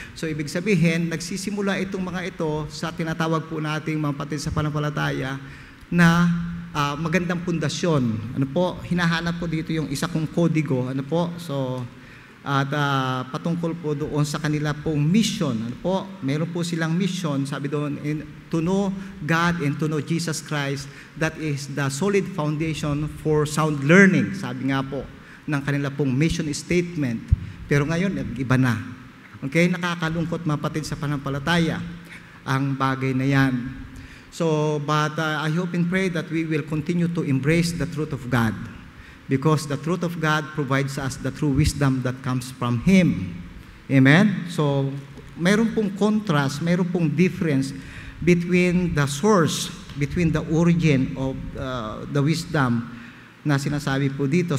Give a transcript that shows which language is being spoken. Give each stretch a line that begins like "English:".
Filipino: So ibig sabihin, nagsisimula itong mga ito sa tinatawag po nating mga kapatid sa pananampalataya na magandang pundasyon. Ano po, hinahanap ko dito yung isa kong kodigo. Ano po, so at patungkol po doon sa kanila pong mission. Ano po, meron po silang mission, sabi doon,
English: to know God and to know Jesus Christ. That is the solid foundation for sound learning.
Filipino: Sabi nga po ng kanila pong mission statement. Pero ngayon, iba na. Okay, nakakalungkot mga kapatid sa pananampalataya ang bagay na yan.
English: So, but I hope and pray that we will continue to embrace the truth of God, because the truth of God provides us the true wisdom that comes from Him. Amen? So,
Filipino: mayroon pong
English: contrast, mayroon pong difference between the source, between the origin of the wisdom
Filipino: na sinasabi po dito.